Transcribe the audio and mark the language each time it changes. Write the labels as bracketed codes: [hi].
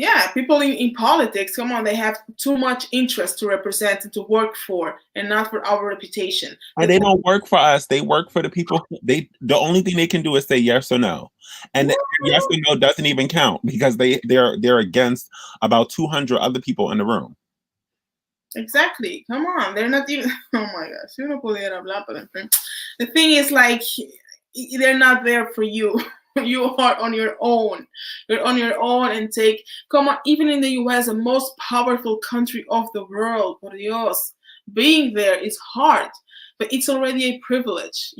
[en] Yeah, people in politics, come on, they have too much interest to represent and to work for, and not for our reputation. And they don't work for us. They work for the people. The only thing they can do is say yes or no, and yes or no doesn't even count because they're against about 200 other people in the room. Exactly. Come on, they're not even. Oh my gosh, [es] yo no pudiera hablar, pero en fin. [en] The thing is, like, they're not there for you. You are on your own. You're on your own and take. Come on, even in the U.S., the most powerful country of the world, [es] por Dios, [en] being there is hard, but it's already a privilege.